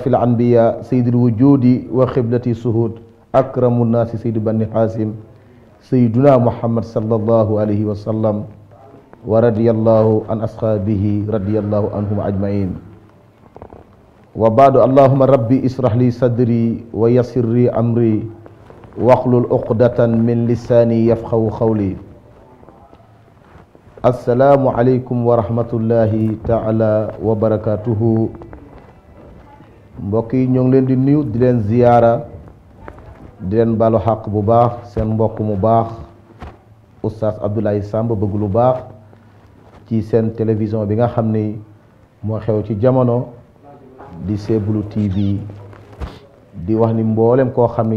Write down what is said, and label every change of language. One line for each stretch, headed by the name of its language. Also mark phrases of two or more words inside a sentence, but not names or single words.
Arabic: الأنبياء سيد الوجود وقبلة الشهود أكرم الناس سيد بني حازم سيدنا محمد صلى الله عليه وسلم ورضي الله عن أصحابه رضي الله عنهم أجمعين وبعد اللهم ربي اشرح لي صدري ويسر لي أمري واحلل عقدة من لساني يفقهوا قولي السلام عليكم ورحمة الله تعالى وبركاته
Wolof: mbokk yi ñoo ngi leen di nuyu di leen ziyaara di leen balu xaq bu baax seen mbokk mu baax oustaz Abdoulaye Samb bëgg lu baax ci seen télévision bi nga xam ni moo xew ci jamono di Sebulu TV di wax ni mboolem koo xam ni